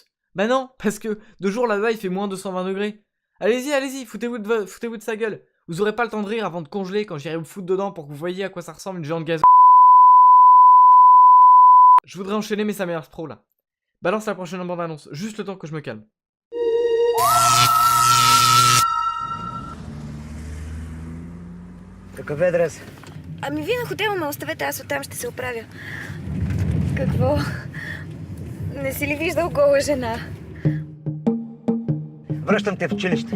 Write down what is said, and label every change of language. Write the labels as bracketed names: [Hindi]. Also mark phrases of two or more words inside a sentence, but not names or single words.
[French] Bah non, parce que de jour là-bas, il fait moins 220 degrés. Allez-y, foutez-vous de sa gueule. Vous aurez pas le temps de rire avant de congeler quand j'irai vous foutre dedans pour que vous voyez à quoi ça ressemble une géante gaz. Je voudrais enchaîner, mais ça m'énerve trop là. Balance la prochaine bande-annonce, juste le temps que je me calme. [Bulgarian] Какъв е адрес? Ами вие на хотела ме оставете, аз оттам ще се оправя. Какво? Не си ли виждал гола жена? Връщам те в училище.